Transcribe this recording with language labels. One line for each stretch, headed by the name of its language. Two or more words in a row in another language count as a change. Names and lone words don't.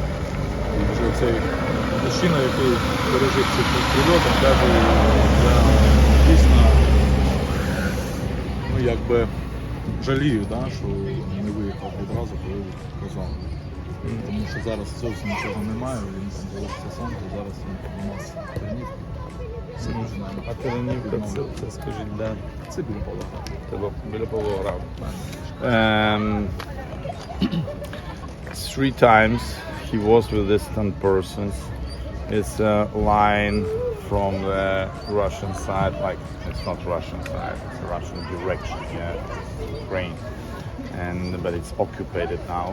Ukrainian: І вже цей мужчина, який пережив ці прильоти, каже, я дійсно, ну якби, жалію, що не виїхав відразу, коли казав. Тому що зараз зовсім нічого немає, він там залишився сам, то зараз він у нас Тернівка. А Тернівка, це скажіть, де? Це біля Павлограда. Це біля Павлограду.
English: 3 times he was with these 10 persons. It's a line from the Russian side, like it's not Russian side, it's a Russian direction, Ukraine, but it's occupied now.